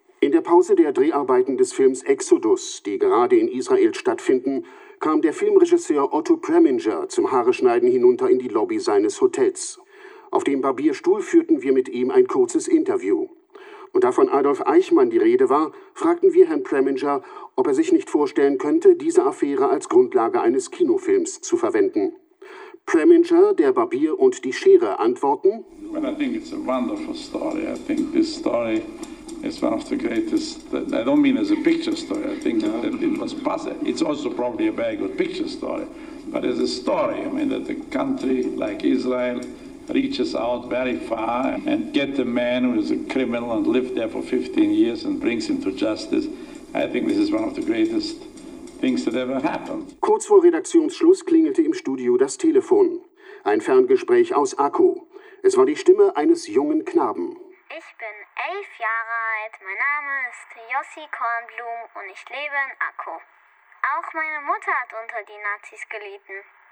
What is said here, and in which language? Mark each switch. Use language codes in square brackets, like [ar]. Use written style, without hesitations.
[de] In der Pause der Dreharbeiten des Films Exodus, die gerade in Israel stattfinden, kam der Filmregisseur Otto Preminger zum Haareschneiden hinunter in die Lobby seines Hotels. Auf dem Barbierstuhl führten wir mit ihm ein kurzes Interview. Und da von Adolf Eichmann die Rede war, fragten wir Herrn Preminger, ob er sich nicht vorstellen könnte, diese Affäre als Grundlage eines Kinofilms zu verwenden. Preminger, der Barbier und die Schere antworten: [en] Well, I think it's a wonderful story. I think this story is one of the greatest. I don't mean as a picture story. I think that it was possible. It's also probably a very good picture story. But as a story, I mean that a country like Israel reaches out very far and get a man who is a criminal and lived there for 15 years and brings him to justice. I think this is one of the greatest things that ever happened. [de] Kurz vor Redaktionsschluss klingelte im Studio das Telefon. Ein Ferngespräch aus Akku. Es war die Stimme eines jungen Knaben. Ich bin 11 Jahre alt, mein Name ist Yossi Kornblum und ich lebe in Akku. Auch meine Mutter hat unter die Nazis gelitten.